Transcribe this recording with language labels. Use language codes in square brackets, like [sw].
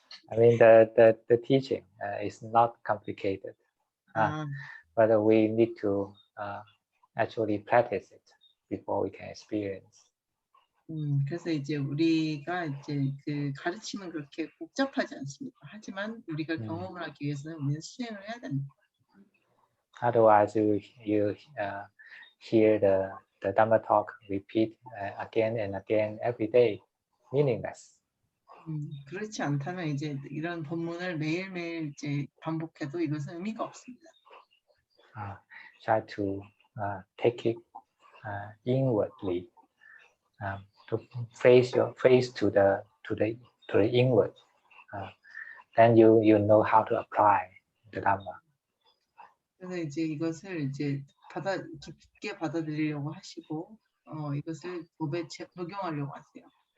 [en] I mean, the teaching is not complicated, but we need to actually practice it before we can experience. [ko] 그래서 이제 우리가 이제 그 가르침은 그렇게 복잡하지 않습니다. 하지만 우리가 경험을 하기 위해서는 우리는 수행을 해야 됩니다. [en] Otherwise, you hear the Dhamma talk repeat again and again every day, meaningless. [ko] 그렇지 않다면 이제 이런 본문을 매일매일 이제 반복해도 이것은 의미가 없습니다. [en] Try to take it inwardly, to face to the inward. Then you know how to apply the Dhamma. [ko] 그래서 이제 이것을 이제 깊게 받아들이려고 하시고 이것을 법에 적용하려고 하세요.